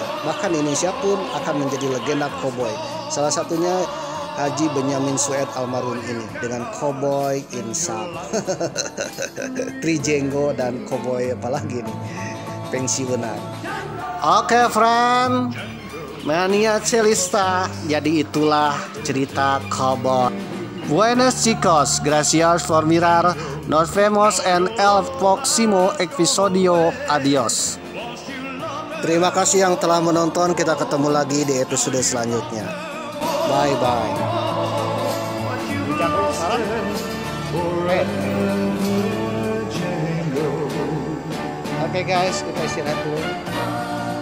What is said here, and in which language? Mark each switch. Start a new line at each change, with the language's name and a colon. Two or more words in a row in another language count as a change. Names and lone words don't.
Indonesian: Bahkan Indonesia pun akan menjadi legenda koboi. Salah satunya Haji Benyamin Sueb almarhum ini dengan Cowboy in Sam. Django dan koboi apalagi nih pensiunan. Oke friend, Mania Celista. Jadi itulah cerita koboi.
Spanish: Buenos chicos, gracias por mirar, nos vemos en el próximo episodio, adios.
Indonesian: Terima kasih yang telah menonton, kita ketemu lagi di episode selanjutnya.
English: Bye bye.
Indonesian: Oke guys, kita istirahat dulu.